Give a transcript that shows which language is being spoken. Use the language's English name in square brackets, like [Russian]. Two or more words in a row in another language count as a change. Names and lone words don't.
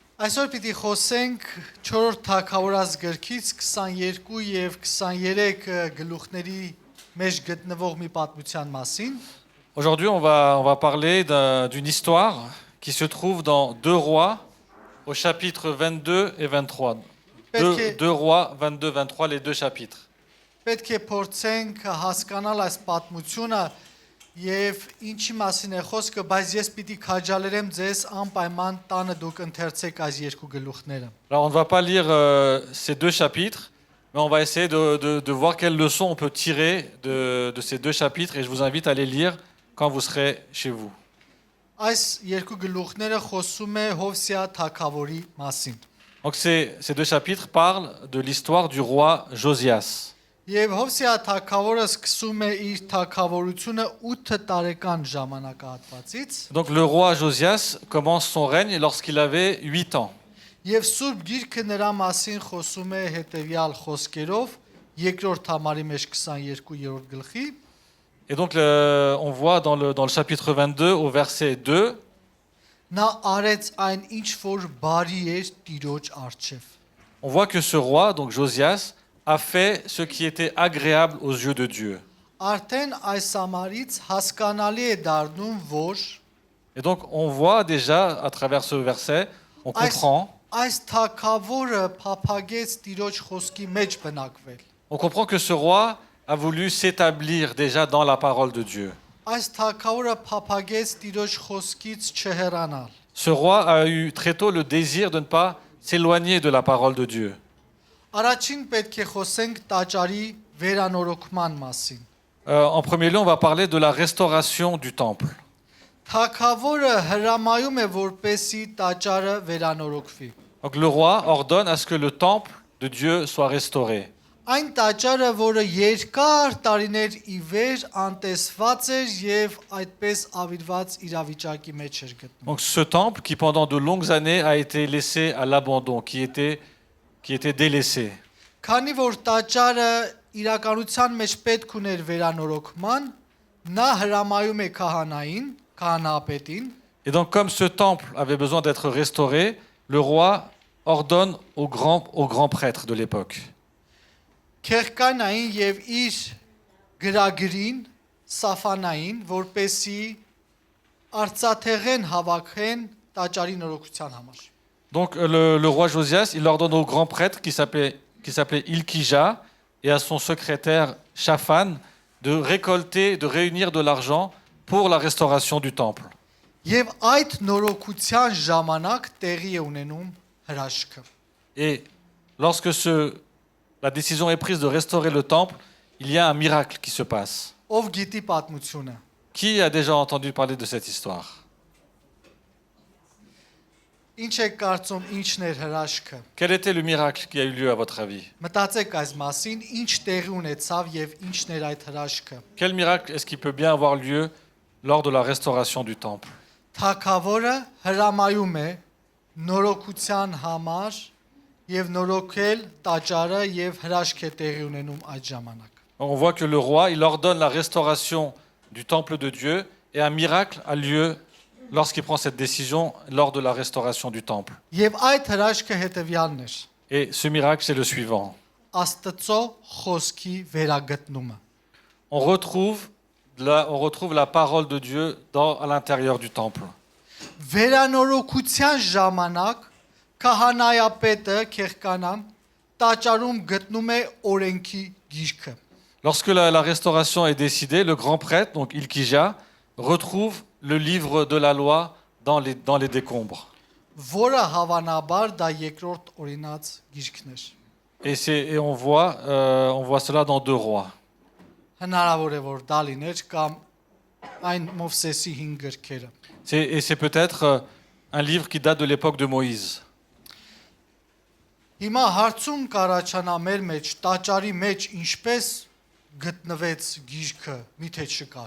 [Armenian] Այսօր պիտի խոսենք 4-րդ թագավորաց գրքից 22 եւ 23 գլուխների մեջ գտնվող մի պատմության մասին։ [French] Aujourd'hui, on va parler d'une histoire qui se trouve dans 2 Rois, au chapitre 22 et 23. 2 Rois, 22-23, les deux chapitres. [Armenian] Պետք է փորձենք հասկանալ այս պատմությունը եւ ինչի մասին է խոսքը, բայց ես պիտի քաջալերեմ ձեզ անպայման տանը դուք ընթերցեք այս երկու գլուխները։ [French] Alors, on ne va pas lire ces 2 chapitres, mais on va essayer de voir quelles leçons on peut tirer de ces 2 chapitres, et je vous invite à les lire quand vous serez chez vous. [Armenian] Այս երկու գլուխները խոսում է Հովսեա թագավորի մասին։ [French] Donc ces 2 chapitres parlent de l'histoire du roi Josias. [Armenian] Եվ Հովսեա թագավորը սկսում է իր թագավորությունը 8 տարեկան ժամանակահատվածից։ [French] Donc le roi Josias commence son règne lorsqu'il avait 8 ans. [Armenian] Եվ Սուրբ Գիրքը նրա մասին խոսում է հետևյալ խոսքերով, երկրորդ համարի մեջ 22-րդ գլխի։ [French] Et donc on voit dans le chapitre 22 au verset 2. [Armenian] Նա արեց այն ինչ որ բարի էր Տիրոջ առջև։ [French] On voit que ce roi, donc Josias, a fait ce qui était agréable aux yeux de Dieu. [Armenian] Արդեն այս համարից հասկանալի է դառնում, որ [French] Et donc on voit déjà à travers ce verset, on comprend [Armenian] այս թագավորը փափագեց Տիրոջ խոսքի մեջ բնակվել։ [French] On comprend que ce roi a voulu s'établir déjà dans la parole de Dieu. [Armenian] Այս թագավորը փափագեց Տիրոջ խոսքից չհեռանալ։ [French] Ce roi a eu très tôt le désir de ne pas s'éloigner de la parole de Dieu. [Armenian] Առաջին պետք է խոսենք տաճարի վերանորոգման մասին։ [French] En premier lieu, on va parler de la restauration du temple. [Armenian] Թագավորը հրամայում է, որպեսի տաճարը վերանորոգվի։ [French] Donc le roi ordonne à ce que le temple de Dieu soit restauré. [Armenian] Այն տաճարը, որը երկար տարիներ ի վեր անտեսված էր եւ այդպես ավիրված իրավիճակի մեջ էր գտնվում։ [French] Donc ce temple qui pendant de longues années a été laissé à l'abandon, qui était délaissé. [Armenian] Քանի որ տաճարը իրականության մեջ պետք ուներ վերանորոգման, նա հրամայում է քահանապետին, [French] Et donc comme ce temple avait besoin d'être restauré, le roi ordonne aux grands prêtres de l'époque. [Armenian] քերկանային եւ իր գրագրին Սաֆանային, որպեսի արծաթեղեն հավաքեն տաճարի նորոգության համար։ [French] Donc le roi Josias, il ordonne au grand prêtre qui s'appelait Ilkija et à son secrétaire Shaphan de récolter, de réunir de l'argent pour la restauration du temple. [Armenian] Եվ այդ նորոգության ժամանակ տեղի է ունենում հրաշքը։ [French] Et lorsque la décision est prise de restaurer le temple, il y a un miracle qui se passe. [Armenian] Ով գիտի պատմությունը։ [French] Qui a déjà entendu parler de cette histoire? [Armenian] Ինչ է կարծում ինչն էր հրաշքը։ [French] Quel était le miracle qui a eu lieu à votre avis? [Armenian] Մտածեք այս մասին, ինչ տեղի ունեցավ եւ ինչն էր այդ հրաշքը։ [French] Quel miracle est-ce qui peut bien avoir lieu lors de la restauration du temple? [Armenian] Թագավորը հրամայում է նորոգության համար եւ նորոգել տաճարը եւ հրաշք է տեղի ունենում այդ ժամանակ։ [French] On voit que le roi, il ordonne la restauration du temple de Dieu et un miracle a lieu lorsqu'il prend cette décision lors de la restauration du temple. [Armenian] Եվ այդ հրաշքը հետեւյալն էր. [French] Et ce miracle, c'est le suivant. [Armenian] Աստծո խոսքի վերագտնումը։ [French] On retrouve la parole de Dieu à l'intérieur du temple. [Armenian] Վերանորոգության ժամանակ քահանայապետը քերկանան տաճարում գտնում է օրենքի գիրքը։ [French] Lorsque la restauration est décidée, le grand prêtre, donc Ilkija, retrouve le livre de la loi dans les décombres. [Armenian] Որը հավանաբար դա երկրորդ օրինաց գիրքն էր։ [French] Et on voit cela dans 2 Rois. [Armenian] Հնարավոր է որ դա լիներ կամ այն Մովսեսի 5 գրքերը։ [French] Et c'est peut-être un livre qui date de l'époque de Moïse. [Armenian] Հիմա հարցում կառաջանա մեր մեջ տաճարի մեջ ինչպես գտնվեց գիրքը, միթե չկար։